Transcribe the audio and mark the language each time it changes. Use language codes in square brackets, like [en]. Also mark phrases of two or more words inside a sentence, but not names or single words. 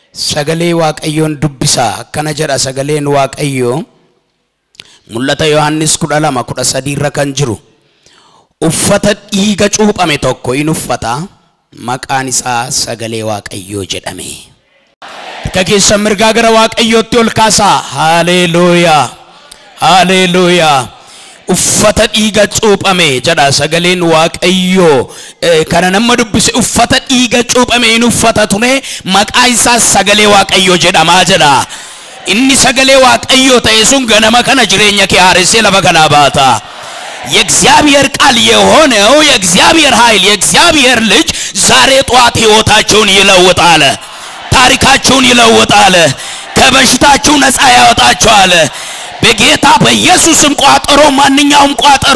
[om] sagalee waaqayyoon dubbisa akkana jedha sagaleen waaqayyoo mul'ata Yohannis 12:13 irra kan jiru uffata dhiiga cuuphame tokko in uffata maqaan isaa sagalee waaqayyoo jedhame kakeessa mirgaa gara waaqayyootti ol kaasaa haleluuyaa haleluuyaa uffata dhiiga cuuphame jedha sagaleen waaqayyoo kana nama dubbise uffata dhiiga cuuphame in uffata ture maqaa isaa sagalee waaqayyoo jedhama jedha inni sagalee waaqayyoo ta'e sun ganama kana jireenya kee haaressee lafa kana baata [am] የእግዚአብሔር ቃል የሆነው የእግዚአብሔር ኃይል የእግዚአብሔር ልጅ ዛሬ ጧት ሕይወታችሁን ይለውጣል ታሪካችሁን ይለውጣል ከበሽታችሁ ነፃ ያወጣችኋል በጌታ በኢየሱስም ቋጠሮ ማንኛውም ቋጠሮ